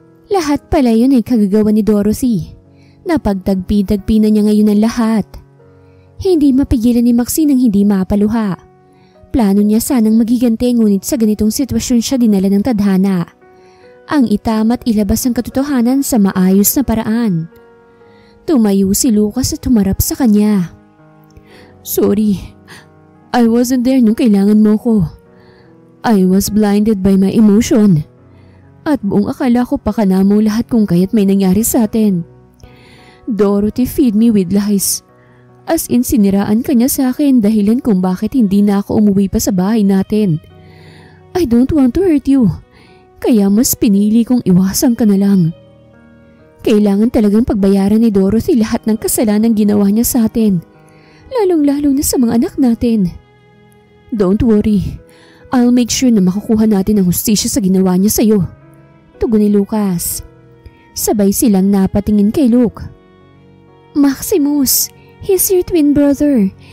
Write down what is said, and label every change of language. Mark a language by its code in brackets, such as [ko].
[tl] Lahat pala yun ay kagagawa ni Dorothy. Napagtagpi-tagpi na niya ngayon ang lahat. Hindi mapigilan ni Maxine ang hindi mapaluha. Plano niya sanang magigante ngunit sa ganitong sitwasyon siya dinala ng tadhana. Ang itamat ilabas ang katotohanan sa maayos na paraan. Tumayo si Lucas at humarap sa kanya. [en] Sorry, I wasn't there [tl] nung kailangan mo ko. [en] I was blinded by my emotion. [tl] At buong akala ko pakana mo lahat kung kaya't may nangyari sa atin. [en] Dorothy feed me with lies. [tl] As in siniraan ka niya sa akin dahilan kung bakit hindi na ako umuwi pa sa bahay natin. [en] I don't want to hurt you. [tl] Kaya mas pinili kong iwasan ka na lang. Kailangan talagang pagbayaran ni Dorothy lahat ng kasalanan ginawa niya sa atin. Lalong-lalo na sa mga anak natin. [en] Don't worry. I'll make sure [tl] na makukuha natin ang hustisya sa ginawa niya sa'yo. Tugon ni Lucas. Sabay silang napatingin kay Luke. [en] Maximus, he's your twin brother.